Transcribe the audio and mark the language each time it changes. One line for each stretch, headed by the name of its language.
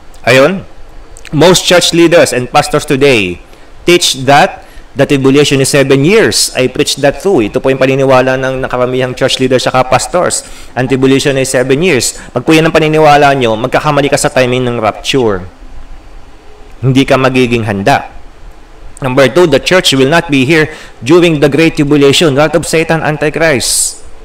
English: Ayun, most church leaders and pastors today teach that the tribulation is 7 years. I preach that too.
Filipino: Ito po yung paniniwala ng nakaramihang church leaders saka pastors.
English: Ang tribulation is 7 years.
Filipino: Pag po yan ang paniniwala nyo, magkakamali ka sa timing ng rapture. Hindi ka magiging handa.
English: Number 2, the church will not be here during the Great Tribulation, Wrath of Satan, Antichrist.